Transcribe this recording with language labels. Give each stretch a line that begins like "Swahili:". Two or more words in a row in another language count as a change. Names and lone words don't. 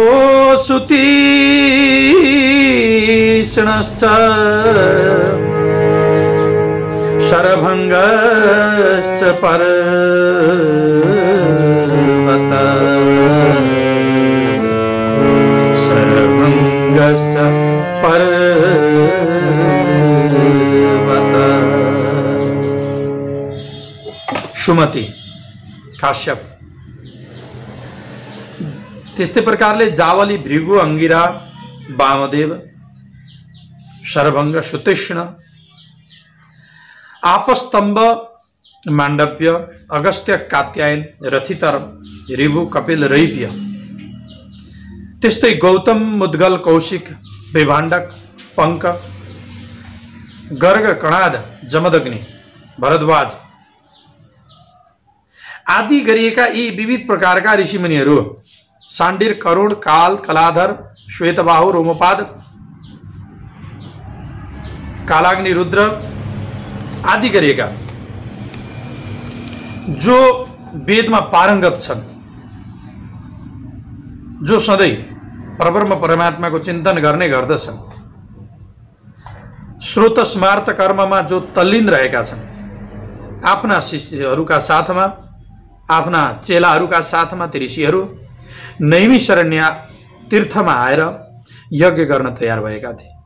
Sanskrit: सुतीक्ष्णश्च शरभङ्गश्च पर्वत शरभङ्गश्च पर्वत। सुमति, काश्यप,
Nepali: त्यस्तै प्रकारले जावली, भृगु, अंगिरा, वामदेव, शरभंग, सुतीक्ष्ण, आपस्तंभ, मांडव्य, अगस्त्य, कात्यायन, रथितर, ऋभु, कपिल, रैप्य, त्यस्तै गौतम, मुद्गल, कौशिक, विभाण्डक, पंक, गर्ग, कणाद, जमदग्नि, भरद्वाज आदि गरिएका यी विविध प्रकारका ऋषिमुनिहरू साण्डिर, करुण, काल, कलाधर, श्वेतबाहु, रोमपाद, कालाग्नि, रुद्र आदि गरिएका जो वेदमा पारंगत छन्, जो सधैँ परब्रह्म परमात्माको चिन्तन गर्ने गर्दछन्, श्रोत स्मार्त कर्ममा जो तल्लीन रहेका छन्, आफ्ना शिष्यहरूका साथमा, आफ्ना चेलाहरूका साथमा ती ऋषिहरू नैमिषारण्य तीर्थमा आएर यज्ञ गर्न तयार भएका थिए।